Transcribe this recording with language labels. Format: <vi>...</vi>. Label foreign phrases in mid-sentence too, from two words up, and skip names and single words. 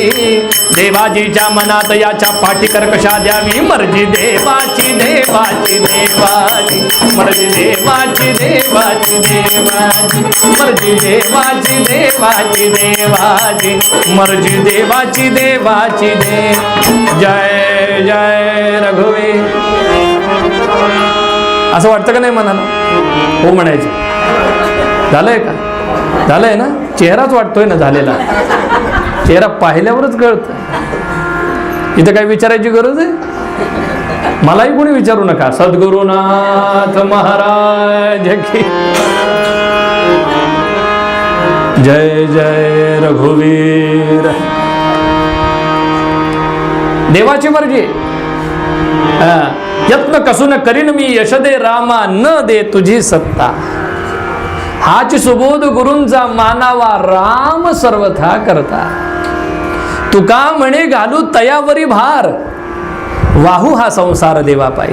<mr>देवाजीच्या मनात याच्या पाठी कर्कशा द्यावी. मर्जी देवाची देवाची देवाची, मर्जी देवाची देवाची देवाची, मर्जी देवाची देवाची देवाची, मर्जी देवाची देवाची देव. जय जय रघुवीर. असं वाटतं का नाही मनाला? हो म्हणायचं. झालंय का? झालंय ना? चेहराच वाटतोय ना झालेला. चेहरा पाहिल्यावरच कळत. इथं काय विचारायची गरज आहे? मलाही कोणी विचारू नका. सद्गुरुनाथ महाराज की. जय जय रघुवीर. देवाची मर्जी. यत्न कसून करीन मी यश दे रामा न दे तुझी सत्ता. हाच सुबोध गुरूंचा मानावा राम सर्वथा करता. तुका म्हणे घालू तयावरी भार वाहू हा संसार देवापायी.</mr>